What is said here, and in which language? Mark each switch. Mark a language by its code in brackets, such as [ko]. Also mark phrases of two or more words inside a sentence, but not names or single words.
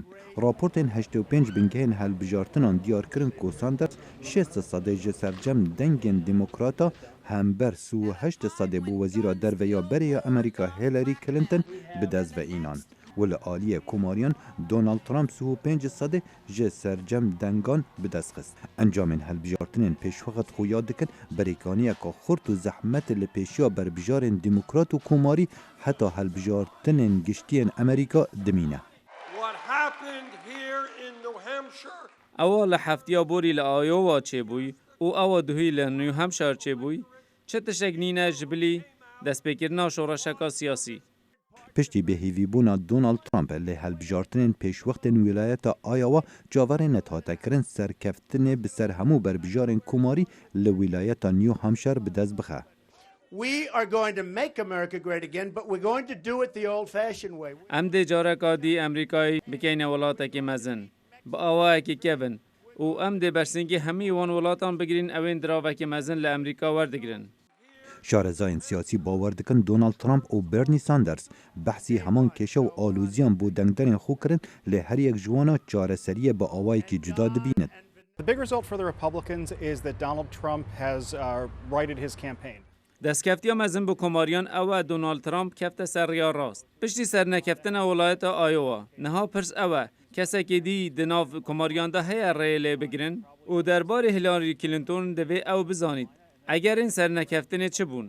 [ku] راپورتین 85 بنگهین هلبجارتنان دیار کرن کو ساندرز 6 صده جسرجم دنگین دموکراتا هم بر 38 صده بو وزیر در و یا بری امریکا هیلاری کلینتون به دست و اینان. ول عالی کوماریان دونالد ترامپ 35 صده جه سرجم دنگان به دست خست. انجام هلبجارتنین پیشوقت خو یاد دکن بریکانیه که خورت و زحمت لپیشیا بر بجارن دموکرات و کوماری حتی هلبجارتنین گشتین امریکا دمینه. اول هفتیا بوری لآیووا چه بوی و اول دوی لنیو همشار چه بوی چه تشکنینه جبلی دست بکرنا شورشکا سیاسی. پشتی به هیویبونا دونالد ترامپ لی هلبجارتنین پیشوقتن ولایت آیاوا جاور نتاتا کرن سرکفتن بسر همو بر بجارن کوماری لولایت نیو همشر به دست بخه. [en] We are going to make America great again, but we're going to do it the old-fashioned way. [ku] ام دی جارکا دی امریکای بکین ولاتا که مزن با آواه که کبن و ام دی برسنگی همی وان ولاتان بگیرین اوین دراوه که مزن لامریکا وردگرن. شارزاین سیاسی باور دکن دونالد ترامپ و برنی ساندرز بحثی همان کشه و آلوزیان بو دنگدرین خو کرن لی هر یک جوانا چاره سریه با آوائی که جدا دبیند. [en] The big result for the Republicans is that Donald Trump has righted his campaign. [ku] دستکفتی مزن بو کماریان او دونالد ترامپ کفت سر یا راست. پشتی سر نکفتن ولایت آیووا نها پرس او کسی که دی دناف کماریان ده هی ریله بگیرن و دربار هیلاری کلینتون دوی او بزانید. اگر این سر نکفتنه چه بون؟